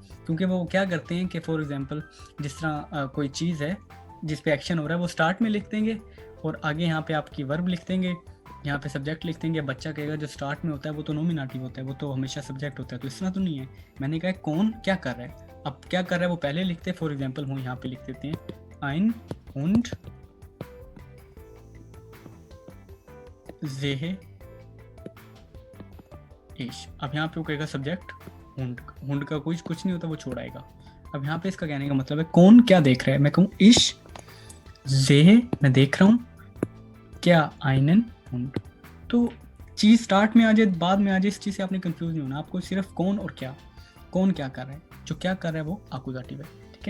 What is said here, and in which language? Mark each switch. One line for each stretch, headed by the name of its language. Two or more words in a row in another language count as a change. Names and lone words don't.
Hindi: क्योंकि वो क्या करते हैं कि
English: for example
Hindi: जिस तरह कोई चीज़ है जिस पे एक्शन हो रहा है वो स्टार्ट में लिख देंगे और आगे यहाँ पे आपकी वर्ब लिख देंगे, यहाँ पे सब्जेक्ट लिख देंगे। बच्चा कहेगा जो स्टार्ट में होता है वो तो नॉमिनेटिव होता है, वो तो हमेशा सब्जेक्ट होता है, तो इस तरह तो नहीं है। मैंने कहा कौन क्या कर रहा है, अब क्या कर रहा है वो पहले लिखते हैं।
English: for example
Hindi: हम यहाँ पे लिख देते हैं
German: ein Hund sehe ich।
Hindi: अब यहाँ पे वो कहेगा सब्जेक्ट हुंड, हुंड का कुछ नहीं होता, वो छोड़ाएगा। अब यहाँ पे इसका कहने का मतलब है कौन क्या देख रहा है, मैं कहूँ
German: ich sehe
Hindi: मैं देख रहा हूँ, क्या
German: einen Hund.
Hindi: तो चीज़ स्टार्ट में आ जाए बाद में आ जाए, इस चीज़ से आपने कंफ्यूज नहीं होना, आपको सिर्फ कौन और क्या, कौन क्या कर रहा है, जो क्या कर रहा है वो आकुजाटिव है, ठीक है।